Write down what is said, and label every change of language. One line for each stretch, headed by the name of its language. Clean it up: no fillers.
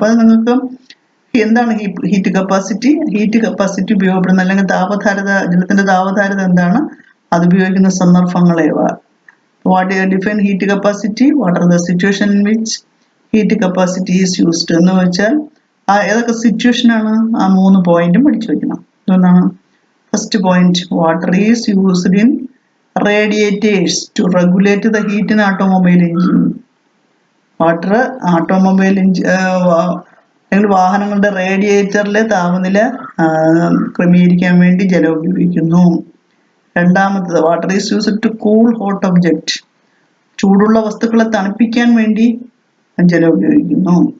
Malayalam: അപ്പൊ അത് നിങ്ങൾക്ക് എന്താണ് ഹീറ്റ് കപ്പാസിറ്റി ഉപയോഗപ്പെടുന്ന അല്ലെങ്കിൽ താപധാരിത, ജലത്തിന്റെ താപധാരിത എന്താണ്? അത് ഉപയോഗിക്കുന്ന സന്ദർഭങ്ങളേവ.
English: What define heat capacity? What are the situation in which heat capacity is used
Malayalam: എന്ന് വെച്ചാൽ ഏതൊക്കെ സിറ്റുവേഷൻ ആണ്? ആ 3 പോയിന്റും പഠിച്ചു വെക്കണം. എന്താണ്?
English: First point, water is used in radiators to regulate the heat in automobile engine.
Malayalam: Water automobile അല്ലെങ്കിൽ വാഹനങ്ങളുടെ റേഡിയേറ്ററിലെ താപനില ക്രമീകരിക്കാൻ വേണ്ടി ജലം ഉപയോഗിക്കുന്നു. രണ്ടാമത്തത്
English: Water is used to cool hot object.
Malayalam: ചൂടുള്ള വസ്തുക്കളെ തണുപ്പിക്കാൻ വേണ്ടി ജലം ഉപയോഗിക്കുന്നു.